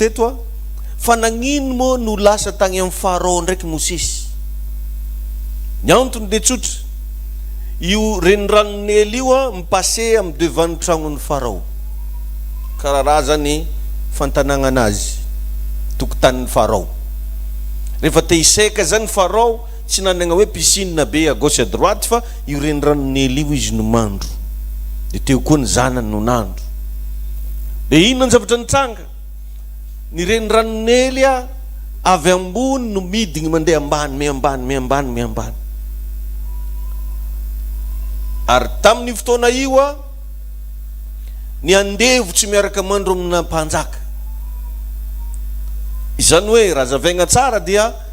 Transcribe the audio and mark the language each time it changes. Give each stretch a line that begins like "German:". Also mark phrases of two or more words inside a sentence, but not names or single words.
Malagasy: teto fa nagnino mo no lasa tagny amin'ny Pharaon ndraiky Mosesy ny antony de tsotra io renirano Nily io mipase amin'ny devant ny tragnon'ny Pharaon karaha raha zany fantanagna anazy tokotanin'ny Pharaon rehefa te hiseka zany Pharaon tsy nanagna hoe piscine be
French: à gauche à droite
Malagasy: fa io renirano Nily io izy no mandro de teo koa ny zanany no nandro de ino ny zavatra nitranga ny renirano Nily avy ambony no midigny mandeha ambany ary tamin'ny fotoana io ny andevo tsy miaraka mandro amina mpanjaka izany hoe raha zavaigna tsara dia